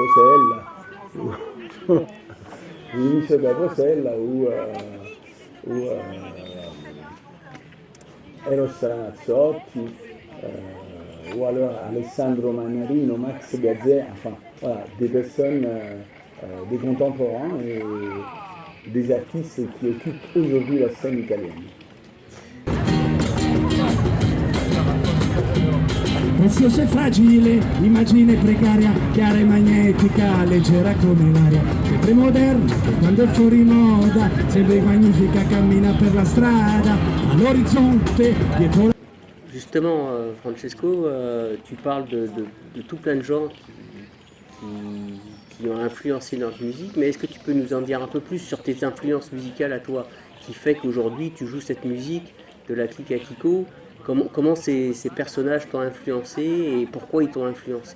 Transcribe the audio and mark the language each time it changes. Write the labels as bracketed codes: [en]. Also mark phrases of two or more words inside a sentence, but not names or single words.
[fr] Capossela ou Eros Ramazzotti, ou alors Alessandro Manarino, Max Gazzè, enfin voilà, des personnes, des contemporains et des artistes qui occupent aujourd'hui la scène italienne. [it] Preziosa e fragile, immagine precaria, chiara e magnetica, leggera come l'aria. Sempre moderna, che quando è fuori moda, sempre magnifica, cammina per la strada, all'orizzonte, dietro la... [fr] Justement, Francesco, tu parles de tout plein de gens qui ont influencé notre musique, mais est-ce que tu peux nous en dire un peu plus sur tes influences musicales à toi, qui fait qu'aujourd'hui tu joues cette musique de la Clique Akiko? Comment ces personnages t'ont influencé et pourquoi ils t'ont influencé?